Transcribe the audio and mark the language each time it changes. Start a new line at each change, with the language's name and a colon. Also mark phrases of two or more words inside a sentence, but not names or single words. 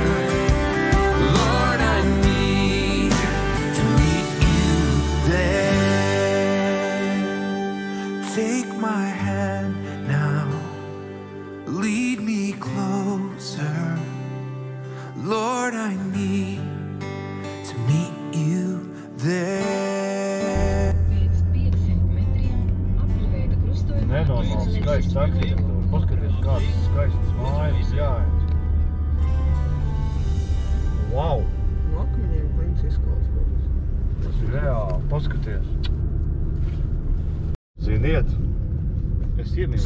English: Lord, I need to meet you there. Take my hand now, lead me closer. Lord, I need to meet you there.
Latvian: Pēc 500 metriem apļveida krustojumā Nenormāli skaists arhitektūra. Paskaties, kādas skaistas mājas jāiet.
English: Wow!
Latvian: No akmeņiem klints izklausās. Tas ir reāli. Paskaties. Ziniet, es iemīlējos.